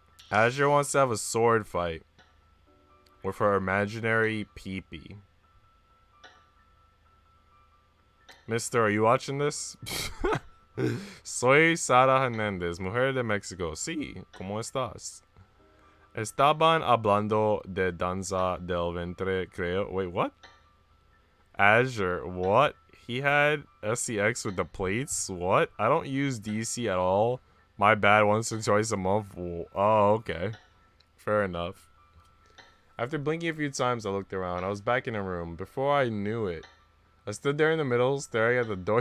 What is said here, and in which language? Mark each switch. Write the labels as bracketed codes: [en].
[en] Azure wants to have a sword fight with her imaginary peepee. Mister, are you watching this? [es] Soy Sara Hernandez, mujer de Mexico. Sí, ¿cómo estás? Estaban hablando de danza del ventre, creo. [en] Wait, what? Azure, what? He had SCX with the plates? What? I don't use DC at all. My bad, once or twice a month. Oh, okay. Fair enough. After blinking a few times, I looked around. I was back in a room. Before I knew it, I stood there in the middle, staring at the door.